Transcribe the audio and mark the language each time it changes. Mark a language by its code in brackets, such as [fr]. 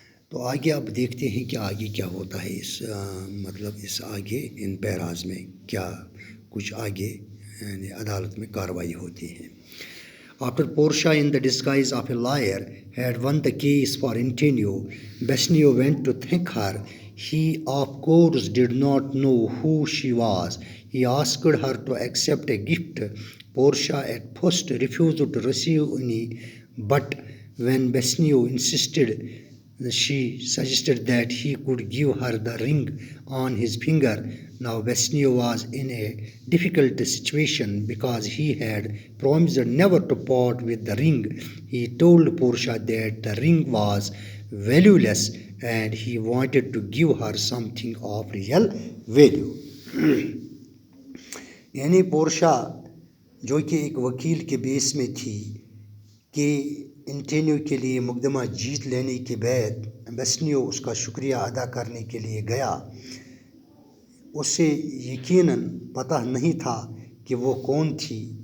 [ur] تو آگے آپ دیکھتے ہیں کہ آگے کیا ہوتا ہے. اس آگے ان پیراز میں کیا کچھ آگے عدالت میں کارروائی ہوتی ہے. [en] After Portia, in the disguise of a lawyer, had won the case for Antonio, Bassanio went to thank her. He, of course, did not know who she was. He asked her to accept a gift. Portia at first refused to receive any, but when Bassanio insisted, she suggested that he could give her the ring on his finger. Now Bassanio was in a difficult situation because he had promised never to part with the ring. He told Portia that the ring was valueless and he wanted to give her something of real value. [ur] پورشا جو کہ ایک وکیل کے بیس میں تھی کہ انٹینیو کے لیے مقدمہ جیت لینے کے بعد بیسنیو اس کا شکریہ ادا کرنے کے لیے گیا. اسے یقیناً پتہ نہیں تھا کہ وہ کون تھی.